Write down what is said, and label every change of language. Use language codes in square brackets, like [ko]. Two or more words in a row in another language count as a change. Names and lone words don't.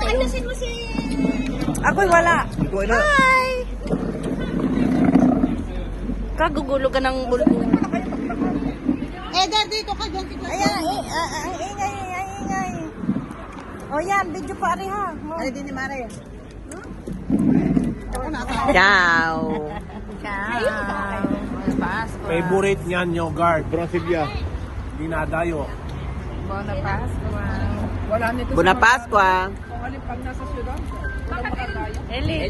[tl] Mag-adjustin mo si... Ako'y wala. Hi! Kagugulo ka ng bulbo. Dito ka dyan. Ayan, ang ingay. O yan, video pa rin ha. Ay, [it] dini mare. Ciao. [tl] Favorite niyan yogurt. Brasilia. Dinadayo. [it] Buona Pasqua. [tl] Eli,